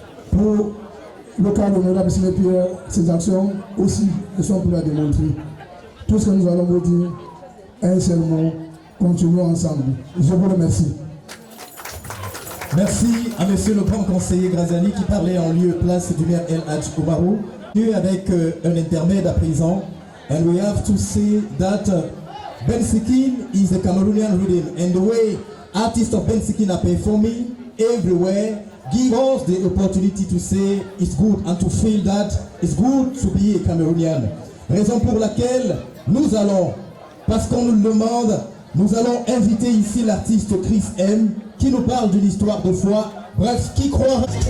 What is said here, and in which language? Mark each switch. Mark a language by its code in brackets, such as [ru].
[fr] Pour le cas de l'honorable Simon-Pierre, ces actions aussi sont pour la démontrer. Tout ce que nous allons vous dire, un seul mot, continuons ensemble. Je vous remercie. Merci à monsieur le grand conseiller Grazali qui parlait en lieu et place du maire El Hadj Oumarou. Avec un intermède à présent. [en] And we have to say that Ben Sikin is a Cameroonian rhythm, and the way artists of Ben Sikin are performing everywhere give us the opportunity to say it's good and to feel that it's good to be a Cameroonian. [fr] Raison pour laquelle nous allons, parce qu'on nous le demande, nous allons inviter ici l'artiste Chris M qui nous parle d'une histoire de foi. Bref, qui croit.